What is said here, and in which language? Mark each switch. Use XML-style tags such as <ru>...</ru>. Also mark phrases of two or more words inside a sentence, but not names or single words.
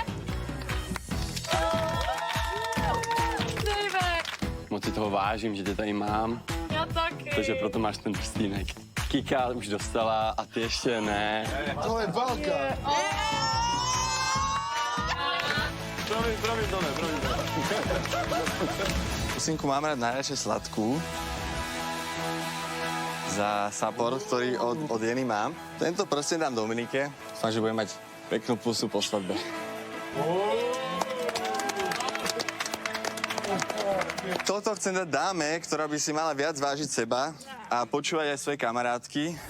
<cs>Moc si toho vážím, že tě tady mám, Ja taky. takže proto máš ten prstínek. Kika už dostala a ty ještě ne. To je válka. Promiň, Tone.</cs> <sk>Pusinku mám rád najradšej sladkú. Za support, ktorý od Jeny mám. Tento prsten dám Dominike. Dúfam, že budem mať peknú pusu po svadbe. Toto chcem dať dáme, ktorá by si mala viac vážiť seba a počúvať aj svoje kamarátky.</sk>